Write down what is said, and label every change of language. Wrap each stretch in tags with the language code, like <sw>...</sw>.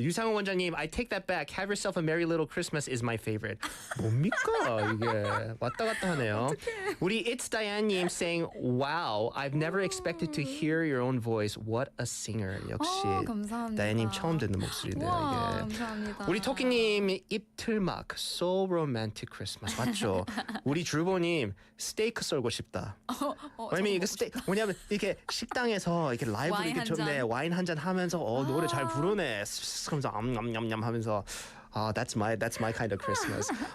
<en>유상훈 원장님, I take that back. Have yourself a merry little Christmas is my favorite.</en> <ko>뭡니까 이게? 왔다 갔다 하네요.</ko> <en>우리 It's Diane님 saying, wow, I've never expected to hear your own voice. What a singer. 역시</en> <ko>감사합니다. 다현님 처음 듣는 목소리네요. 와, 이게. 감사합니다. 우리 토끼님 입틀막</ko> <en>So romantic Christmas</en> <ko>맞죠? 우리 줄보님 스테이크 썰고 싶다. 왜냐면 이거 뭐냐면 이렇게 식당에서 이렇게 라이브로 와인 이렇게 한 좀 잔. 와인 한 잔 하면서 노래 잘 부르네. 하면서 암냠냠냠 하면서</ko> <en>that's my kind of Christmas.</en>